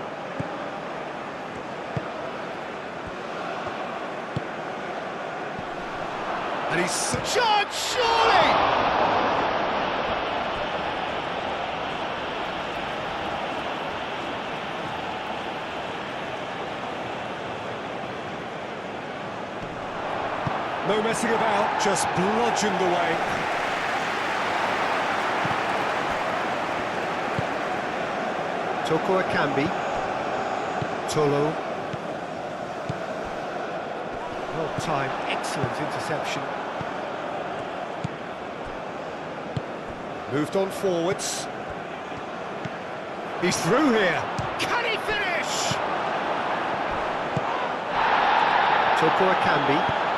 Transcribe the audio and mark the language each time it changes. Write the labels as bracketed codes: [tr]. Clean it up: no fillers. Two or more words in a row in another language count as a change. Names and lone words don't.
[en] And he's charged, surely! No messing about, just bludgeoned away. Toko Akambi. Tolo. Well timed, excellent interception. Moved on forwards. He's through here. Can he finish? Toko Akambi.